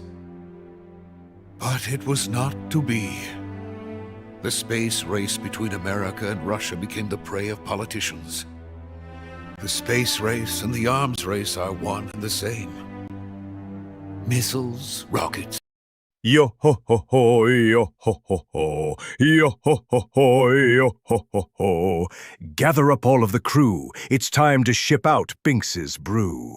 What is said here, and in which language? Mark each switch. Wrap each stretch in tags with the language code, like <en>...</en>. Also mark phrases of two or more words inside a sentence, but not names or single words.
<en>But it was not to be. The space race between America and Russia became the prey of politicians. The space race and the arms race are one and the same. Missiles, rockets. Yo ho ho ho, yo ho ho ho, yo ho ho ho, yo ho ho ho. Gather up all of the crew. It's time to ship out Binks's brew.</en>